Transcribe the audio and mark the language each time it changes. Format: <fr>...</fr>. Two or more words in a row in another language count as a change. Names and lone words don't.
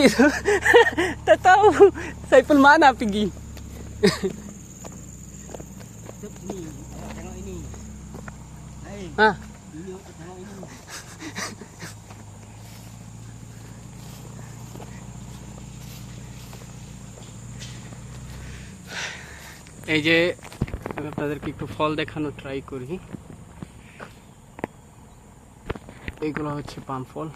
<ms>Tak tahu Saiful mana pergi. Ni, awak tengok ini. Hai. Ha, Ini awak tengok ini.</ms> <bn>এই যে আমি আপনাদেরকে একটু ফল দেখানো ট্রাই করি। এইগুলো হচ্ছে পাম ফল।</bn>